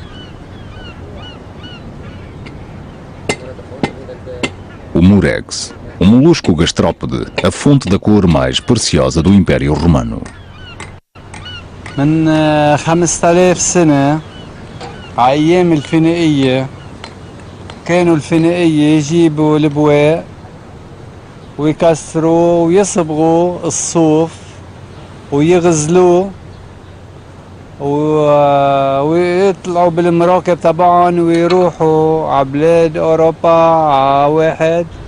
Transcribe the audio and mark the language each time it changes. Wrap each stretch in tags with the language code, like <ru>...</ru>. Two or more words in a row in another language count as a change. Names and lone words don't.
<pt>O murex O molusco gastrópode, a fonte da cor mais preciosa do Império Romano.</pt> <ar>من 5000 سنة أيام الفينيقية كانوا الفينيقية يجيبوا البواق ويكسروا ويصبغوا الصوف ويغزلوه ويطلعوا بالمراكب تبعهم ويروحوا على بلاد أوروبا على واحد</ar>